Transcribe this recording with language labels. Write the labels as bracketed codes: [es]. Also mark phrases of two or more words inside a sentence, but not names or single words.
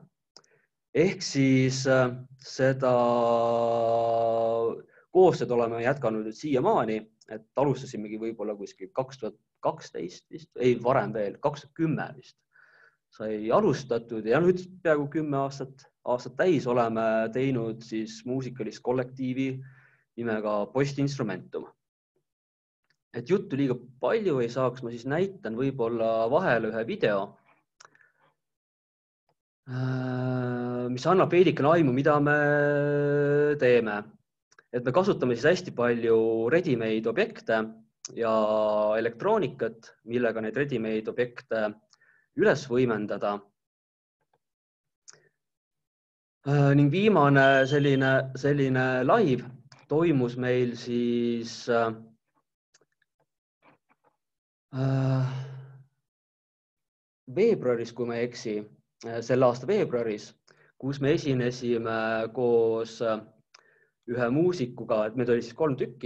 [et] Ehk siis seda koostööd oleme jätkanud siiamaani, et alustasimegi võib-olla kuskil 2012 vist, ei varem veel, 2010 vist sai alustatud ja nüüd peaaegu 10 aastat täis oleme teinud siis muusikalist kollektiivi nimega Postinstrumentum. Et juttu liiga palju ei saaks, ma siis näitan võib-olla vahele ühe video, mis annab veidikene aimu, mida me teeme. Et me kasutame siis hästi palju ready-made objekte ja elektroonikat, millega neid ready-made objekte üles võimendada. Ning viimane selline live toimus meil siis veebruaris, kui ma ei eksi, selle aasta veebruaris, kus me esinesime koos ühe muusikuga, et meid oli siis 3 tükki.